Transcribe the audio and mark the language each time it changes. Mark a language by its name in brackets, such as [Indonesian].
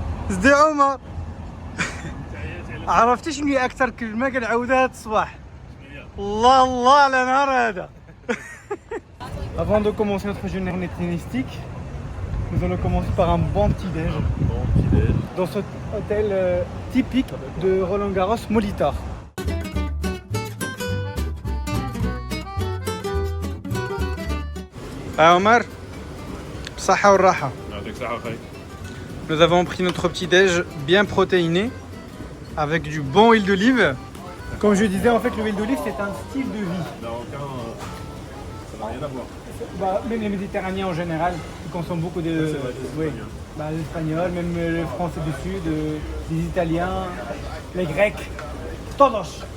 [Arabic] ازدي عمر عرفتي شنو هي اكثر كلمه كنعاودها الصباح الله الله على نهار هذا. [French] Avant de commencer notre journée tennistique, nous allons commencer par un bon petit déj dans cet hôtel typique de Roland-Garros, Molitor. [Arabic] Omar, صحة والراحة. [French] Nous avons pris notre petit déj bien protéiné avec du bon huile d'olive. Comme je disais, en fait, l'huile d'olive c'est un style de vie. Ça n'a rien à voir. Même les Méditerranéens en général, ils consomment beaucoup de. Oui, les Espagnols, même les Français du Sud, les Italiens, les Grecs, todos.